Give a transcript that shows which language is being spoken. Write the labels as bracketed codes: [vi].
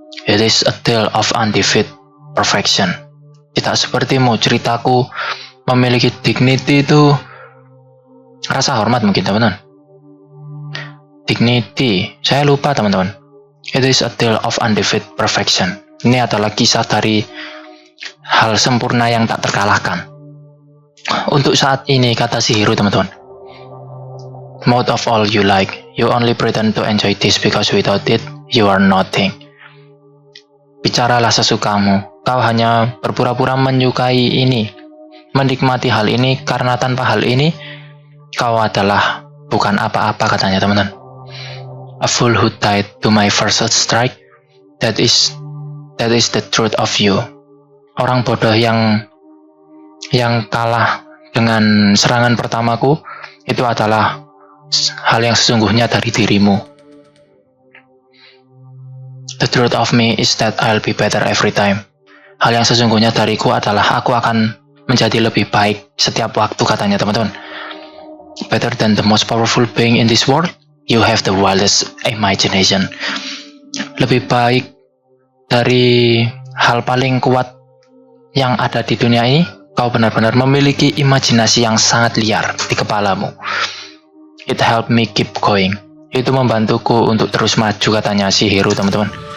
[en] It is a tale of undefeated perfection. [id] Tidak sepertimu, ceritaku memiliki dignity, itu rasa hormat mungkin, teman-teman. [en] Dignity, [id] saya lupa, teman-teman. [en] It is a tale of undefeated perfection. [id] Ini adalah kisah dari hal sempurna yang tak terkalahkan. Untuk saat ini, kata Chihiro, teman-teman. [en] Most of all you like. You only pretend to enjoy this because without it, you are nothing. [id] Bicaralah sesukamu. Kau hanya berpura-pura menyukai ini, menikmati hal ini, karena tanpa hal ini, kau adalah bukan apa-apa, katanya, teman-teman. [en] A fool who died to my first strike, that is the truth of you. [id] Orang bodoh yang kalah dengan serangan pertamaku, itu adalah hal yang sesungguhnya dari dirimu. [en] The truth of me is that I'll be better every time. [id] Hal yang sesungguhnya dariku adalah aku akan menjadi lebih baik setiap waktu, katanya, teman-teman. [en] Better than the most powerful being in this world, you have the wildest imagination. [id] Lebih baik dari hal paling kuat yang ada di dunia ini, kau benar-benar memiliki imajinasi yang sangat liar di kepalamu. [en] It helped me keep going. [id] Itu membantuku untuk terus maju, katanya Chihiro, teman-teman.